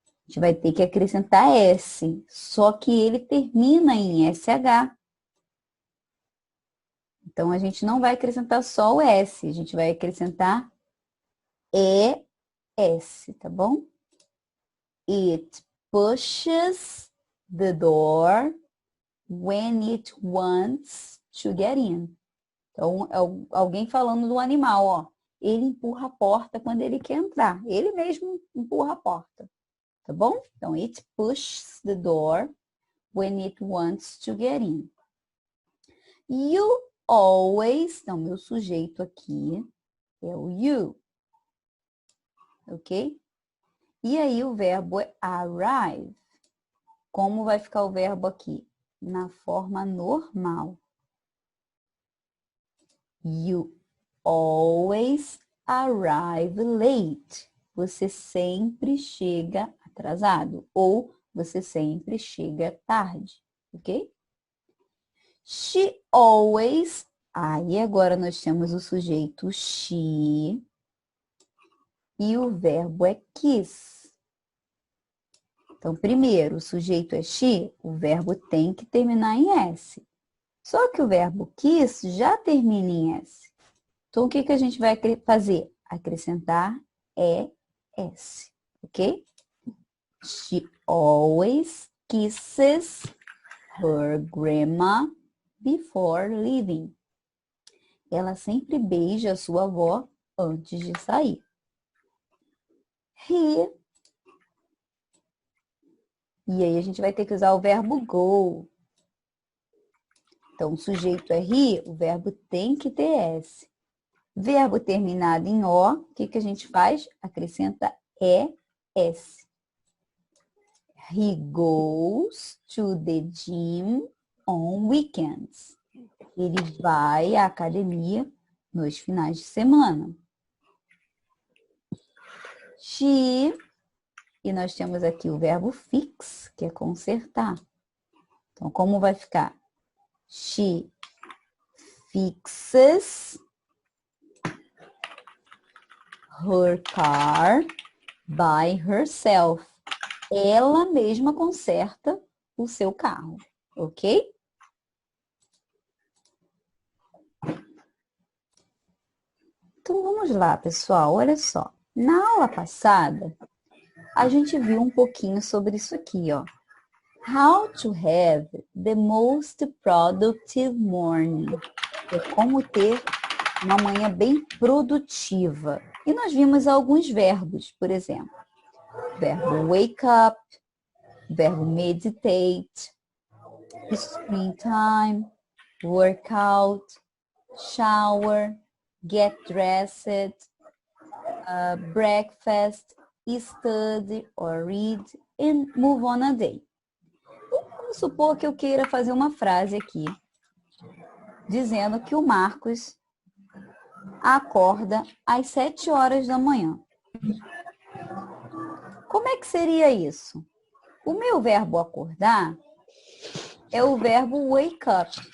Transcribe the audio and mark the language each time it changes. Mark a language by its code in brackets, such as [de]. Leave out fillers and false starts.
[pt] A gente vai ter que acrescentar S, só que ele termina em SH. Então, a gente não vai acrescentar só o S, a gente vai acrescentar ES, tá bom? [en] It pushes the door when it wants to get in. [pt] Então, é alguém falando do animal, ó. Ele empurra a porta quando ele quer entrar. Ele mesmo empurra a porta. Tá bom? Então, [en] it pushes the door when it wants to get in. You always, [pt] então, meu sujeito aqui é o you. Ok? E aí, o verbo é arrive. Como vai ficar o verbo aqui? Na forma normal. [en] You always arrive late. [pt] Você sempre chega atrasado. Ou você sempre chega tarde. Ok? [en] She always. [pt] Aí agora nós temos o sujeito she. E o verbo é kiss. Então, primeiro, o sujeito é she, o verbo tem que terminar em S. Só que o verbo kiss já termina em S. Então, o que a gente vai fazer? Acrescentar ES, ok? [en] She always kisses her grandma before leaving. [pt] Ela sempre beija a sua avó antes de sair. He. E aí a gente vai ter que usar o verbo go. Então, o sujeito é he, o verbo tem que ter S. Verbo terminado em O, o que a gente faz? Acrescenta ES. [en] He goes to the gym on weekends. [pt] Ele vai à academia nos finais de semana. She, e nós temos aqui o verbo fix, que é consertar. Então, como vai ficar? [en] She fixes her car by herself. [pt] Ela mesma conserta o seu carro, ok? Então, vamos lá, pessoal. Olha só. Na aula passada, a gente viu um pouquinho sobre isso aqui, ó. [en] How to have the most productive morning. [pt] É como ter uma manhã bem produtiva. E nós vimos alguns verbos, por exemplo. [en] Verbo wake up, verbo meditate, screen time, workout, shower, get dressed, breakfast, study or read, and move on a day. [pt] Vamos supor que eu queira fazer uma frase aqui, dizendo que o Marcos acorda às 7 horas da manhã. Como é que seria isso? O meu verbo acordar é o verbo wake up.